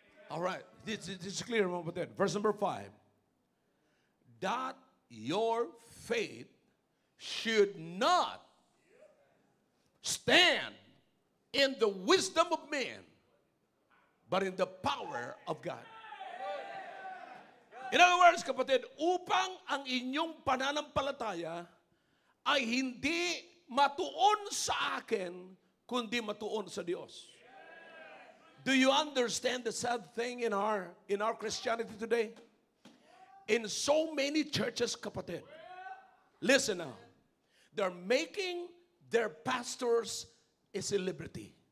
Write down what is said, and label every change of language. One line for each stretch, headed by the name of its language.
English: All right, this is clear about that. Verse number 5. That your faith should not stand in the wisdom of men, but in the power of God. In other words,
Filipino: kapatid, upang ang inyong pananampalataya ay hindi matuon sa akin, kundi matuon sa Diyos.
English: Do you understand the sad thing in our Christianity today? In so many churches, kapatid, listen now, they're making their pastors a celebrity.